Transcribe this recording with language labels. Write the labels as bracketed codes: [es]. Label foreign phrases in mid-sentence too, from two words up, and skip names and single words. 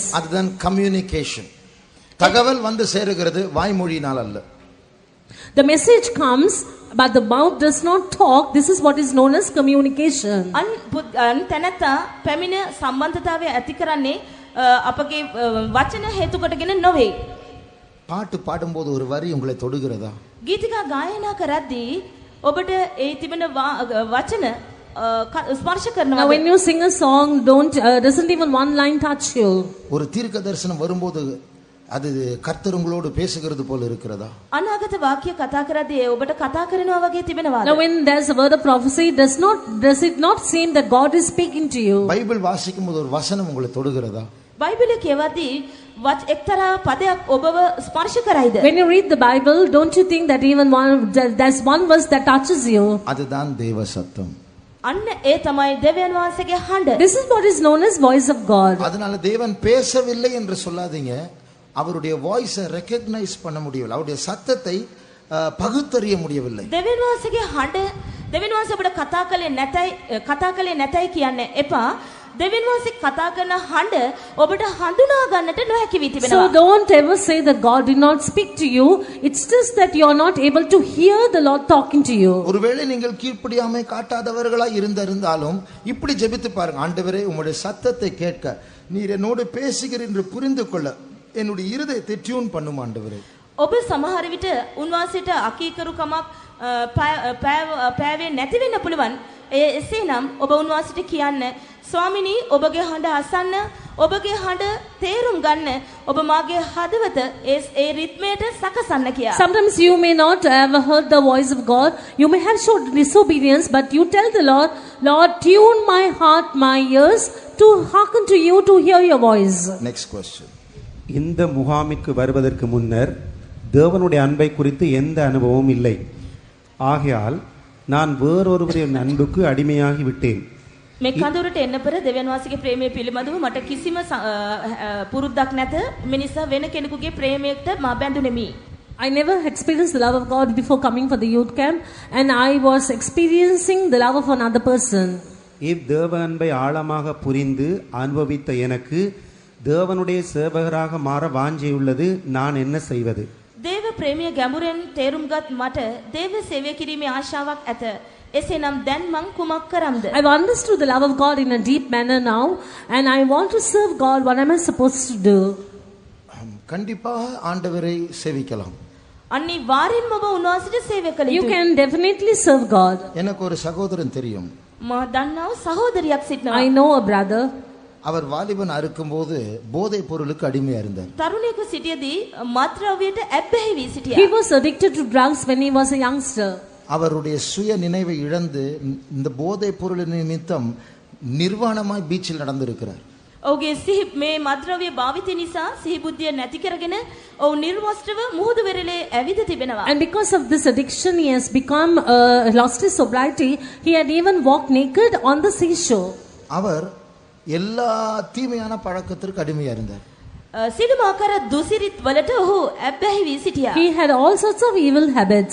[ta] அதுதான் கம்யூனிகேஷன். தகவல் வந்து சேருகிறது வாய்மொழியினால் அல்ல. [en] The message comes, but the mouth does not talk. This is what is known as communication. [si] අන් තැනත්තා පැමිණ සම්බන්ධතාවය ඇති කරන්නේ අපගේ වචන හේතු කොටගෙන නොවේ. [ta] பாட்டு பாடும்போது ஒரு வரி உங்களை தொடுகிறதா? [si] ගීතිකා ගායනා කරද්දී ඔබට ඒ තිබෙන වචන ස්පර්ශ [en] Now [si] කරනවා. [en] when you sing a song, doesn't even one line touch you. [ta] ஒரு தீர்க்க தரிசனம் வரும்போது அது கர்த்தர் உங்களோடு பேசுகிறது போல இருக்கிறதா? [si] අනාගත වාක්‍ය කතා කරද්දී ඒ ඔබට කතා කරනවා වගේ තිබෙනවාද? [en] Now when there's a word of prophecy, does it not seem that God is speaking to you? [ta] பைபிள் வாசிக்கும்போது ஒரு வசனம் உங்களை தொடுகிறதா? [si] බයිබලය කියවද්දී එක්තරා පදයක් ඔබව ස්පර්ශ කරයිද? [en] When you read the Bible, don't you think that even there's one verse that touches you? [ta] அதுதான் தேவ சத்தம். [si] අන්න ඒ තමයි දෙවියන් වහන්සේගේ හඬ. [en] This is what is known as voice of God. [ta] அதனால தேவன் பேசவில்லை என்று சொல்லாதீங்க. அவருடைய [en] voice recognize [ta] பண்ண முடியவில்லை, அவருடைய சத்தத்தை பகுத்தறிய முடியவில்லை. [si] දෙවියන් වහන්සේගේ හඬ දෙවියන් වහන්සේ අපට කතා කළේ නැතයි කියන්න එපා. දෙවියන් වහන්සේ කතා කරන හඬ ඔබට හඳුනා ගන්නට නොහැකි වී තිබෙනවා. [en] So don't ever say that God did not speak to you. It's just that you are not able to hear the Lord talking to you. [ta] ஒருவேளை நீங்கள் கீழ்ப்படியாமை காட்டாதவர்களாய் இருந்தாலும் இப்படி ஜெபித்து பாருங்க. ஆண்டவரே, உம்முடைய சத்தத்தை கேட்க நீர் என்னோடு பேசுகிறீர் என்று புரிந்து கொள்ள என்னுடைய இருதயத்தை டியூன் பண்ணும் ஆண்டவரே. [si] ඔබ සමහර විට උන්වහන්සේට අකීකරුකමක් පෑවේ නැති වෙන්න පුළුවන්. එසේනම් ඔබ උන්වහන්සේට කියන්න, ස්වාමිනී, ඔබගේ හඬ අසන්න, ඔබගේ හඬ තේරුම් ගන්න, ඔබ මාගේ හදවත ඒ රිද්මයට සකසන්න කියලා. [en] Sometimes you may not have heard the voice of God. You may have showed disobedience, but you tell the Lord, Lord, tune my heart, my ears to hearken to you, to hear your voice. Next question. [ta] இந்த முகாமிற்கு வருவதற்கு முன்னர் தேவனுடைய அன்பை குறித்து எந்த அனுபவமும் இல்லை. ஆகையால் நான் வேறொருவரின் அன்புக்கு அடிமையாகி விட்டேன். [si] මේ කඳුරට එන්න පෙර දෙවියන් වහන්සේගේ ප්‍රේමය පිළිබඳව මට කිසිම පුරුද්දක් නැත. මිනිසා වෙන කෙනෙකුගේ ප්‍රේමයකට මා බැඳුනේමි. [en] I never experienced the love of God before coming for the youth camp, and I was experiencing the love of another person. [ta] தேவ அன்பை ஆழமாக புரிந்து அனுபவித்த எனக்கு தேவனுடைய சேவகராக மாற வாஞ்சையுள்ளது. நான் என்ன செய்வது? [si] දේව ප්‍රේමය ගැඹුරෙන් තේරුම්ගත් මට දේව සේවය කිරීමේ ආශාවක් ඇත. එසේනම් දැන් මං කුමක් කරම්ද? [en] I've understood the love of God in a deep manner now, and I want to serve God. What am I supposed to do? [ta] கண்டிப்பாக ஆண்டவரை சேவிக்கலாம். [si] අනිවාර්යෙන්ම ඔබ උන්වහන්සේට සේවය කළ [en] You [si] යුතුයි. [en] can definitely serve God. [ta] எனக்கு ஒரு சகோதரன் தெரியும். [si] මා දන්නා සහෝදරියක් සිටිනවා. [en] I know a brother. [ta] அவர் வாலிபன் இருக்கும்போது போதை பொருளுக்கு அடிமையா இருந்தார். [si] තරුණයෙකු සිටියදී මත්ද්‍රව්‍යයට ඇබ්බැහි වී සිටියා. [en] He was addicted to drugs when he was a youngster. [ta] அவருடைய சுய நினைவை இழந்து இந்த போதை பொருள் நிமித்தம் நிர்வாணமாய் பீச்சில் நடந்திருக்கிறார். [si] ඔහුගේ සිහි මේ මත්ද්‍රව්‍ය භාවිතය නිසා සිහි බුද්ධිය නැති කරගෙන ඔහු නිර්වස්ත්‍රව මුහුදු වෙරළේ ඇවිද තිබෙනවා. [en] And because of this addiction, he has become lost his sobriety. He had even walked naked on the seashore. [ta] அவர் எல்லா தீமையான பழக்கத்திற்கு அடிமையா இருந்தார். [si] සිළුම ආකාර දුසිරිත් වලට ඔහු ඇබ්බැහි වී සිටියා. [en] He had all sorts of evil habits.